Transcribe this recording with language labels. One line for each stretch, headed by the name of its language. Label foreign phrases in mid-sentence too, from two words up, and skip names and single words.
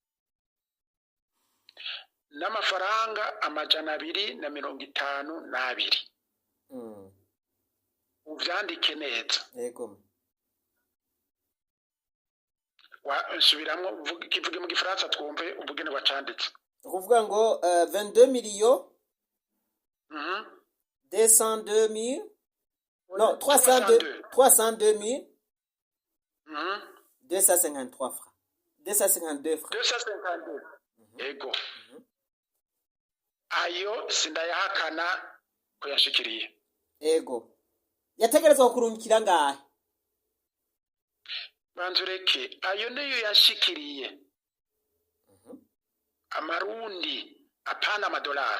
Rundi: N'amafaranga 252. Uvyandike neza. Yego. Subiramwo kivuge mu gifaransa twumve ubugene wacanditse.
French: Ukuvuga ngo 22 millions 202 000 non 302 253 francs 252 francs
Rundi: 252. Yego. Ayo sindayahakana ko yashikiriye. Yego. Yategerezwa kurungikira ngahe? Banzureke ayo niyo yashikiriye. Amarundi apana amadolari.